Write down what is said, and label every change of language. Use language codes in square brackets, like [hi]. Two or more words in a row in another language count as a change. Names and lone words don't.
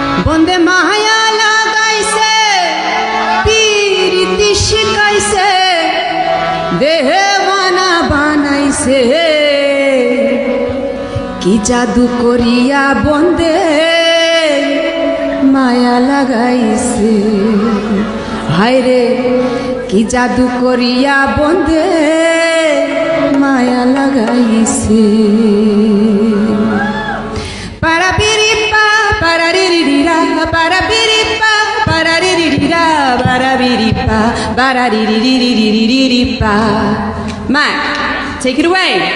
[bn] বন্দে মায়া লাগাইছে পীরিতি শিখাইছে দেহে বানা বানাইছে কি জাদু করিয়া বন্দে মায়া লাগাইছে হায়রে কি জাদু করিয়া বন্দে মায়া লাগাইছে para biripa para riririra para biripa para riririra para biripa para ririririririripa. [en] Mac, take it away.